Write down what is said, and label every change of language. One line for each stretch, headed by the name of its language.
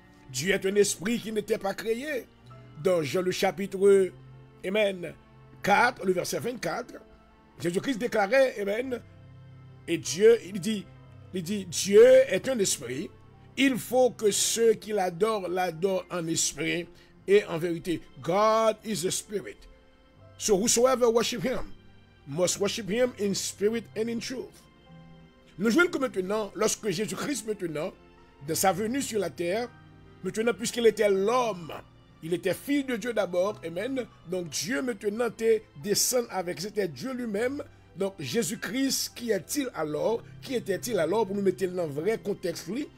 French: Dieu est un esprit qui n'était pas créé. Dans Jean le chapitre, amen, 4, le verset 24, Jésus-Christ déclarait, amen, et Dieu, il dit, Dieu est un esprit, il faut que ceux qui l'adorent en esprit et en vérité.
English: God is a spirit. So whosoever worship him must worship him in spirit and in truth.
French: Nous voyons que maintenant, lorsque Jésus-Christ maintenant, de sa venue sur la terre, maintenant puisqu'il était l'homme, il était fils de Dieu d'abord, amen. Donc Dieu maintenant descend avec, c'était Dieu lui-même. Donc Jésus-Christ, qui est-il alors? Qui était-il alors pour nous mettre dans le vrai contexte?